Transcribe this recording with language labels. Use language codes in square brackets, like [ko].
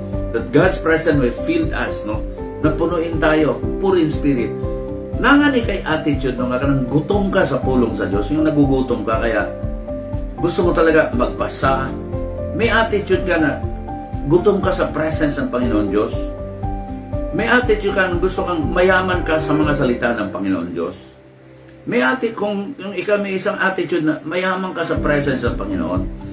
[en] That God's presence will fill us. [tl] No? Na punuin tayo, [en] pure in spirit. [ceb] Nangani kay attitude no, nga kanang gutom ka sa pulong sa Diyos. [tl] Yung nagugutom ka, kaya gusto mo talaga magbasa. May attitude ka na gutom ka sa presence ng Panginoon Diyos. May attitude ka na gusto kang mayaman ka sa mga salita ng Panginoon Diyos. May attitude, kung ikaw may isang attitude na mayaman ka sa presence ng Panginoon.